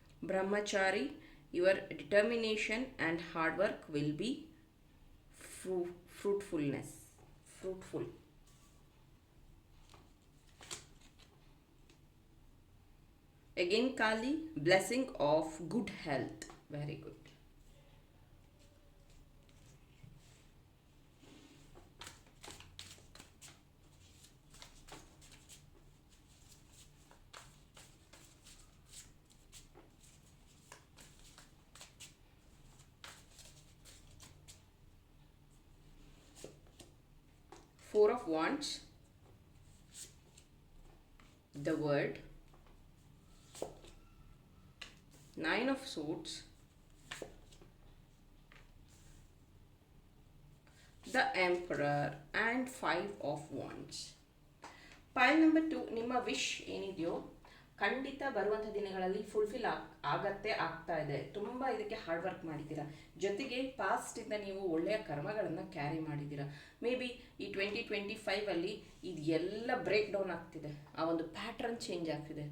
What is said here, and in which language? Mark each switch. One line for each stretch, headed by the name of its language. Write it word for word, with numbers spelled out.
English: ಬ್ರಹ್ಮಚಾರಿ, your determination and hard work will be fruit fruitfulness fruitful. Again, Kali, blessing of good health. Very good. Four of Wands, the Word. Nine of Swords, the Emperor, and five of Wands.
Kannada: ಪೈಲ್ number two, ನಿಮ್ಮ wish ಏನಿದೆಯೋ ಖಂಡಿತ ಬರುವಂಥ ದಿನಗಳಲ್ಲಿ fulfil ಆಗ್ ಆಗತ್ತೆ ಆಗ್ತಾ ಇದೆ. ತುಂಬ ಇದಕ್ಕೆ ಹಾರ್ಡ್ ವರ್ಕ್ ಮಾಡಿದ್ದೀರಾ, ಜೊತೆಗೆ ಪಾಸ್ಟಿಂದ ನೀವು ಒಳ್ಳೆಯ ಕರ್ಮಗಳನ್ನು ಕ್ಯಾರಿ ಮಾಡಿದ್ದೀರಾ. ಮೇ ಬಿ ಈ ಟ್ವೆಂಟಿ ಟ್ವೆಂಟಿ ಫೈವಲ್ಲಿ ಇದೆಲ್ಲ ಬ್ರೇಕ್ ಡೌನ್ ಆಗ್ತಿದೆ, ಆ ಒಂದು ಪ್ಯಾಟ್ರನ್ ಚೇಂಜ್ ಆಗ್ತಿದೆ.